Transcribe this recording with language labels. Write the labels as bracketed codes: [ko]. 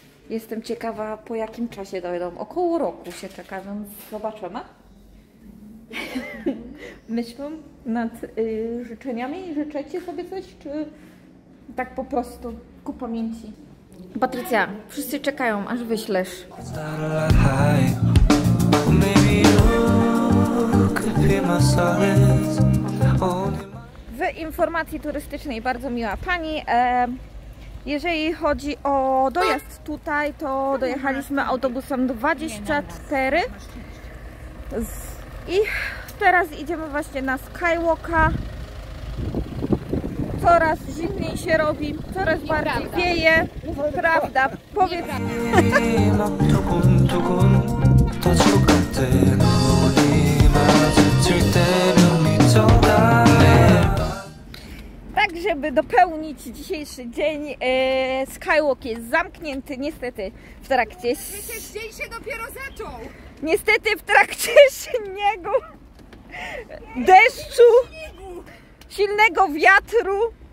[pl] Jestem ciekawa, po jakim czasie dojdą. Około roku się czeka, więc zobaczymy. Myślę nad życzeniami. Życzecie sobie coś, czy tak po prostu ku pamięci? Patrycja, wszyscy czekają, aż wyślesz. [en] it's not a lot high. Well, maybe you could be my solace. Only my [pl] W informacji turystycznej bardzo miła pani. Jeżeli chodzi o dojazd tutaj, to dojechaliśmy autobusem 24 i teraz idziemy właśnie na Skywalka. Coraz zimniej się robi, coraz bardziej wieje. Prawda, powiedz. [ko] 막 두근두근 터질 것 같아. 눈이 마주칠 때면 미쳐가네. [pl] Tak, żeby dopełnić dzisiejszy dzień, Skywalk jest zamknięty niestety w trakcie. Dzień się dopiero zaczął! Niestety w trakcie śniegu, deszczu, silnego wiatru.